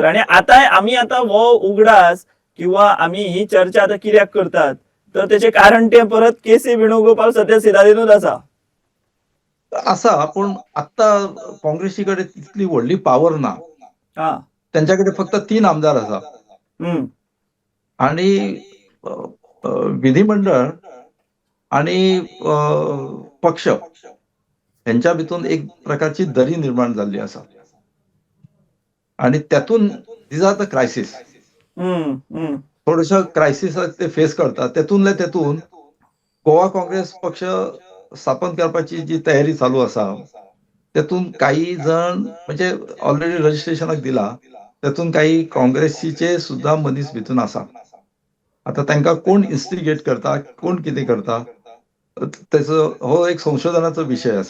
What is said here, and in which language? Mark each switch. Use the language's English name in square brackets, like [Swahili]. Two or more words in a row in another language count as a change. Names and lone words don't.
[Konkani] आणि आता आम्ही हो उगडास किंवा आम्ही ही चर्चा आता कित्याक करतात तर त्याचे कारण ते परत के.सी. वेणुगोपाल सध्या सिदादीनूच आसा. पण आता काँग्रेसी कडेन तितली व्हडली पावर ना. त्यांच्याकडे फक्त 3 आमदार आसा आणि विधिमंडळ आणि पक्ष यांच्या भितून एक प्रकारची दरी निर्माण झाली आसा आणि त्यातून [English] these are the crisis. [Marathi] थोडंसं क्रायसिस ते फेस करतात. [Konkani] तेतून गोवा काँग्रेस पक्ष स्थापन करपाची जी तयारी चालू आसा, तेतून काही जण म्हणजे ऑलरेडी रजिस्ट्रेशनाक दिला, तेतून काही काँग्रेसीचे सुद्धा मनीस भितून आसा. आता तांकां कोण इन्स्टिगेट करता, कोण कितें करता, त्याचो हो एक संशोधनाचो विषय आसा.